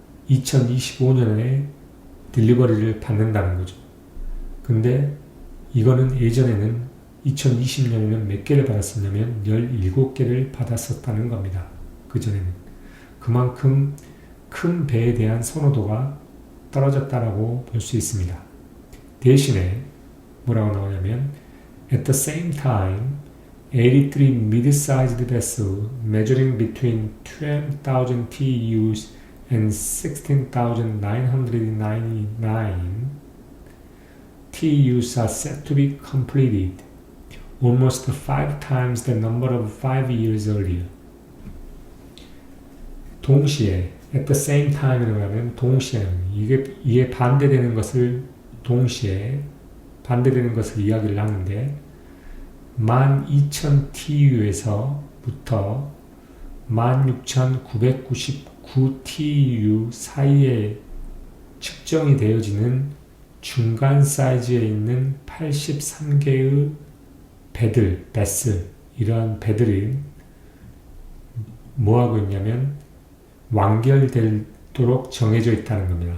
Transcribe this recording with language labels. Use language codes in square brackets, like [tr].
[ko] 2025년에 딜리버리를 받는다는 거죠. 근데 이거는 예전에는 2020년에는 몇 개를 받았었냐면 17개를 받았었다는 겁니다. 그전에는. 그만큼 큰 배에 대한 선호도가 떨어졌다라고 볼 수 있습니다. 대신에 뭐라고 나오냐면 [en] At the same time, 83 mid-sized vessels measuring between 12,000 TEUs and 16,999 TEUs are set to be completed, almost 5 times the number of 5 years earlier. [ko] 동시에 [en] at the same time [ko] 이라고 하면 동시에 이게 반대되는 것을 동시에 반대되는 것을 이야기를 하는데 12,000 TU에서부터 16,999 TU 사이에 측정이 되어지는 중간 사이즈에 있는 83개의 배들, 베슬, 이러한 배들이 뭐하고 있냐면 완결되도록 정해져 있다는 겁니다.